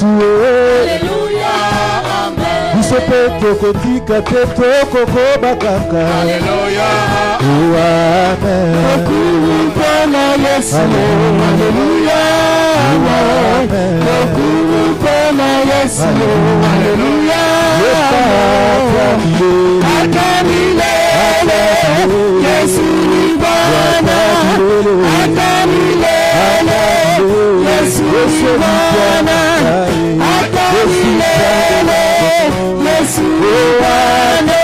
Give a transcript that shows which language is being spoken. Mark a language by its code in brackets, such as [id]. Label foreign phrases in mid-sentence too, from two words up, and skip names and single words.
[ln] Alleluia, amen. Biso pe tokotika te tokokoba kaka. Alleluia, amen. Tokulu pona Yesu. Alleluia, amen. Tokulu pona Yesu. Alleluia, amen. [sw] Akamilele, Yesu ni Bwana. Akamilele, Yesu ni Bwana. Akamilele, Yesu ni Bwana.